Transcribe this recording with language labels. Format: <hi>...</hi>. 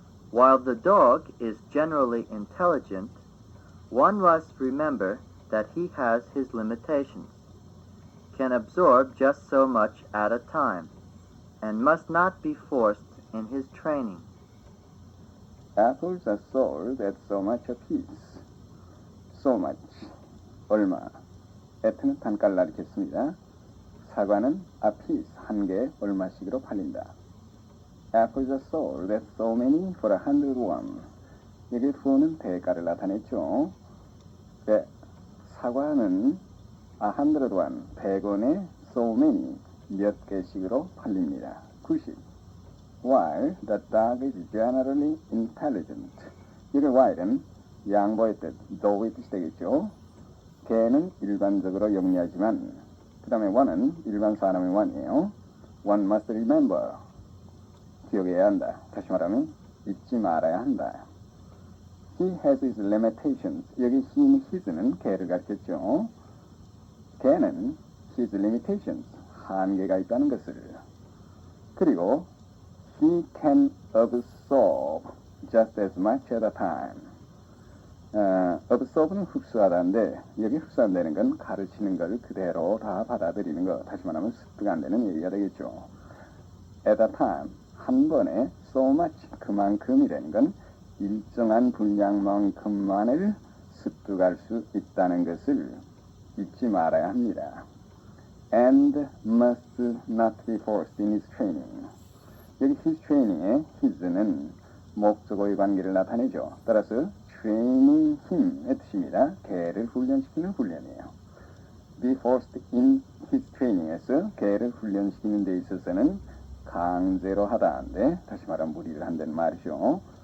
<en>While the dog is generally intelligent, one must remember that he has his limitations, can absorb just so much at a time, and must not be forced in his training. Apples are sold at so much a piece. So much,</en> <ko>얼마. at는 단가를 가리켰습니다. 사과는</ko> <en>a piece,</en> <ko>한 개에 얼마씩으로 팔린다.</ko> <en>Apples are sold at so many for 100 won.</en> <ko>여기 for는 대가를 나타냈죠. 네, 사과는 100 won, 100원에</ko> <en>so many,</en> <ko>몇 개씩으로 팔립니다. 90.</ko> <en>While the dog is generally intelligent.</en> <ko>여기 while은 양보의 뜻, though의 뜻이 되겠죠. 개는 일반적으로 영리하지만 그 다음에 one은 일반 사람의 one이에요.</ko> <en>One must remember.</en> <ko>기억해야 한다. 다시 말하면 잊지 말아야 한다.</ko> <en>He has his limitations.</en> <ko>여기 he는 his는 개를 가르쳤죠. 개는</ko> <en>his limitations,</en> <ko>한계가 있다는 것을. 그리고</ko> <en>he can absorb just as much at a time.</en> <ko>absorb는 흡수하다인데 여기 흡수한다는 건 가르치는 걸 그대로 다 받아들이는 거. 다시 말하면 습득 안 되는 얘기가 되겠죠.</ko> <en>At a time,</en> <ko>한 번에</ko> <en>so much,</en> <ko>그만큼이라는 건 일정한 분량만큼만을 습득할 수 있다는 것을 잊지 말아야 합니다.</ko> <en>And must not be forced in his training.</en> <ko>여기 his training의 his는 목적어의 관계를 나타내죠. 따라서</ko> <en>training him</en> <ko>의 뜻입니다. 개를 훈련시키는 훈련이에요.</ko> <en>Be forced in his training</en> <ko>에서 개를 훈련시키는 데 있어서는 강제로 하다인데 다시 말하면 무리를 한다는 말이죠.</ko>